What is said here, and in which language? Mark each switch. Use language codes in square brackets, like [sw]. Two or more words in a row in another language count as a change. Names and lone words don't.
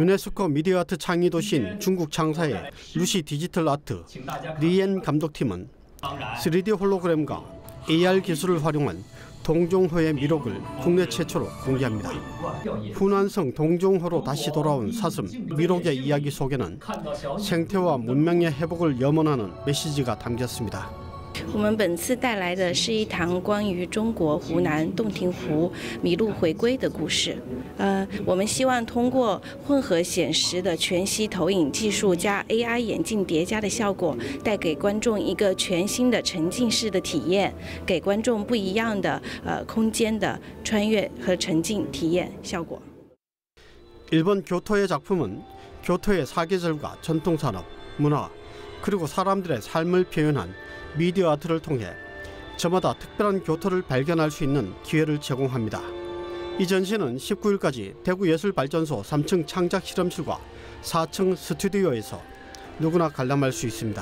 [ko] 유네스코 미디어 아트 창의 도시인 중국 창사의 루시 디지털 아트 리엔 감독팀은 3D 홀로그램과 AR 기술을 활용한 동종호의 미록을 국내 최초로 공개합니다. 후난성 동종호로 다시 돌아온 사슴 미록의 이야기 속에는 생태와 문명의 회복을 염원하는 메시지가 담겼습니다. [zh] 我们本次带来的是一堂关于中国湖南洞庭湖麋鹿回归的故事。我们希望通过混合显实的全息投影技术加 AI 眼镜叠加的效果，带给观众一个全新的沉浸式的体验，给观众不一样的空间的穿越和沉浸体验效果。 [ko] 일본 교토의 작품은 교토의 사계절과 전통산업, 문화, 그리고 사람들의 삶을 표현한 미디어 아트를 통해 저마다 특별한 교토를 발견할 수 있는 기회를 제공합니다. 이 전시는 19일까지 대구예술발전소 3층 창작실험실과 4층 스튜디오에서 누구나 관람할 수 있습니다.